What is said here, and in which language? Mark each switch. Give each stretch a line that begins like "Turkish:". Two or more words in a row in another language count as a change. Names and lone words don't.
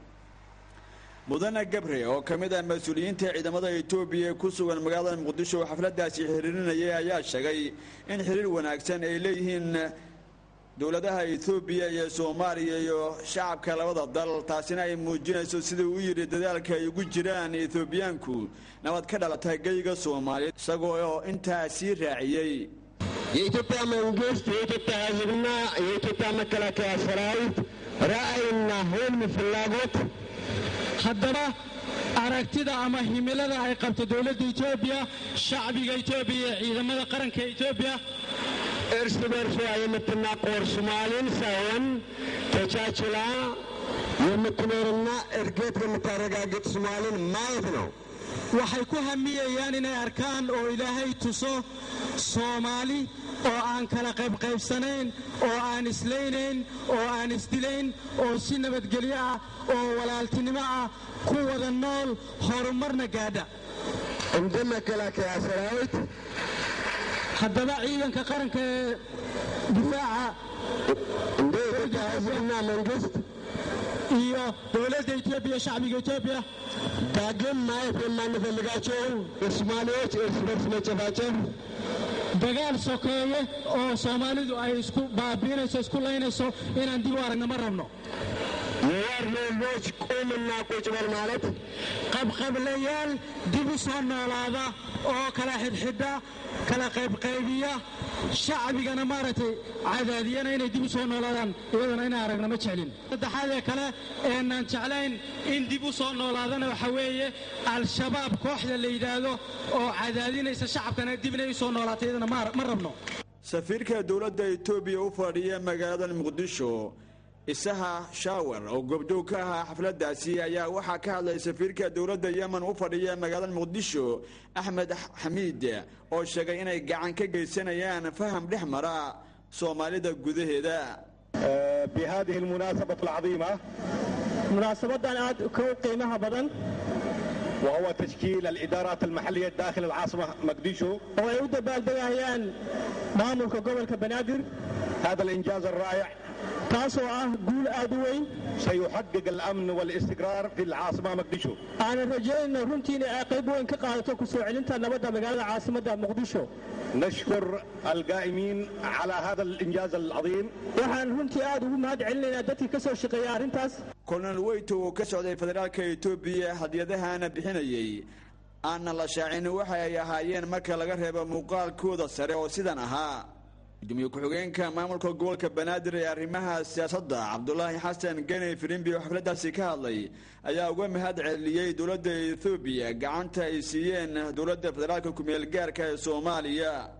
Somali: mudane gabre oo ka mid ah mas-uuliyiinta ciidamada Itoobiya ku sugan magaalada muqdisho oo xafladaasi xiriirinayay ayaa sheegay in xiriir wanaagsan ay leeyihiin dowladaha Itoobiya iyo Soomaaliya iyo shacabka labada dal, taasina ay muujinayso sidii uu yiri dadaalka ay ugu jiraan Itoobiyaanku nabad ka dhalata geyga Soomaaliyeed, isagoo intaasi raaciyay
Amharic: የኢትዮጵያ መንግስት የኢትዮጵያ ሕዝብና የኢትዮጵያ መከላከያ ሰራዊት ራዕይና ህልም ፍላጎት
Somali: haddaba aragtida ama himilada ay qabto dawladda Itoobiya, shacbiga Itoobiya, ciidamada qaranka Itoobiya
Amharic: እርስ በርሷ የምትናቆር ሶማሌን ሳይሆን ተቻችላ የምትኖርና እድገት የምታረጋግጥ ሶማሌን ማየት ነው።
Somali: waxay ku hamiyayaan inay arkaan oo Ilaahay tuso Soomaali oo aan kala qaybsanayn, oo aan islaynayn, oo aan isdilayn, oo si nabadgelyo ah oo walaaltinimo ah ku wada nool horumarna gaadha.
Amharic: እንደ መከላከያ ሰራዊት
Somali: haddaba ciidanka qaranka difaaca
Amharic: እንደ ኢትዮጵያ ሕዝብና መንግስት
Somali: iyo dowladda Itoobiya, shacbiga Itoobiya
Amharic: ዳግም ማየት የማንፈልጋቸው የሶማሌዎች እርስ በርስ መጨፋጨፍ፣
Somali: dagaal sokeeye oo Soomaalidu ay isku baabiinayso, isku laynayso inaan dib u aragno ma rabno.
Amharic: የዋርሎች ቁምና ቁጭ በል ማለት
Somali: qabqablayaal dib u soo noolaada oo kala xidhxidha, kala qaybqaybiya, shacbigana maaragtay cadaadiyana inay dib u soo noolaadaan iyadana inaan aragno ma jeclin. saddexaad ee kale eenaan jeclayn in dib u soo noolaadana waxa weeye al-shabaab kooxda la yidhaahdo oo cadaadinaysa shacabkana dib inay u soo noolaato iyadana ma rabno. safiirka dowladda Itoobiya u fadhiya magaalada muqdisho isaha shaawar oo gobdow ka ahaa xafladaasi ayaa waxaa ka hadlay safiirka dowladda Yemen u fadhiya magaalada muqdisho Axmed Xamiid oo sheegay inay gacan ka geysanayaan faham dhexmara Soomaalida gudaheeda.
Arabic: بهذه المناسبة العظيمة
Somali: munaasabadan aad ka qiimaha badan
Arabic: وهو تشكيل الإدارات المحلية داخل العاصمة مقديشو
Somali: oo ay u dabaaldegayaan maamulka gobolka Banaadir.
Arabic: هذا الإنجاز الرائع
Somali: taasoo ah guul aad u weyn
Arabic: سيحقق الأمن والاستقرار في العاصمة مقديشو. أنا رجعنا
Somali: runtiina ay qayb weyn ka qaadato ku soo celinta nabadda magaalada caasimadda Muqdisho.
Arabic: نشكر القائمين على هذا الإنجاز العظيم.
Somali: waxaan runtii aad ugu mahad celinaynaa dadkii ka soo shaqeeyay arrintaas. Colonel Weyto oo ka socday federaalka Itoobiya hadiyadahana bixinayay aan la shaacin waxa ay ahaayeen marka laga reebo muuqaalkooda sare oo sidan ahaa. gudoomiye ku-xigeenka maamulka gobolka Banaadir ee arrimaha siyaasadda Cabdullaahi Xasan Gane Firimbi oo xafladaasi ka hadlay ayaa uga mahad celiyay dowladda Itoobiya gacanta ay siiyeen dowladda federaalka ku meel gaarka ee Soomaaliya.